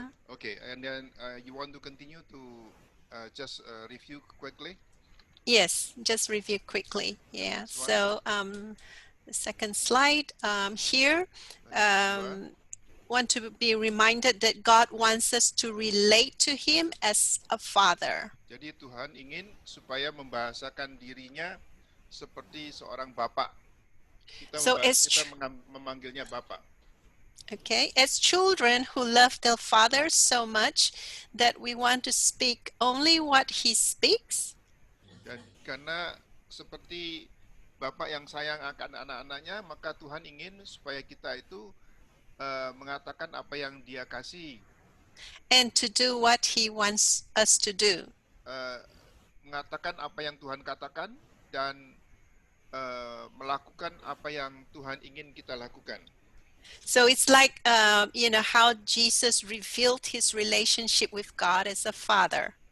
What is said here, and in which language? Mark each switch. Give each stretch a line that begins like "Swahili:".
English: So, okay, and then you want to continue to just review quickly? Yes, just review quickly. Yeah. Next one. So the second slide here, want to be reminded that God wants us to relate to Him as a father.
Indonesian: Jadi Tuhan ingin supaya membahasakan dirinya seperti seorang bapak.
English: So as
Indonesian: Kita memanggilnya bapak.
English: Okay, as children who love their father so much that we want to speak only what he speaks.
Indonesian: Dan karena seperti bapak yang sayang akan anak-anaknya, maka Tuhan ingin supaya kita itu mengatakan apa yang Dia kasih.
English: And to do what he wants us to do.
Indonesian: Mengatakan apa yang Tuhan katakan dan melakukan apa yang Tuhan ingin kita lakukan.
English: So it's like, how Jesus revealed his relationship with God as a father.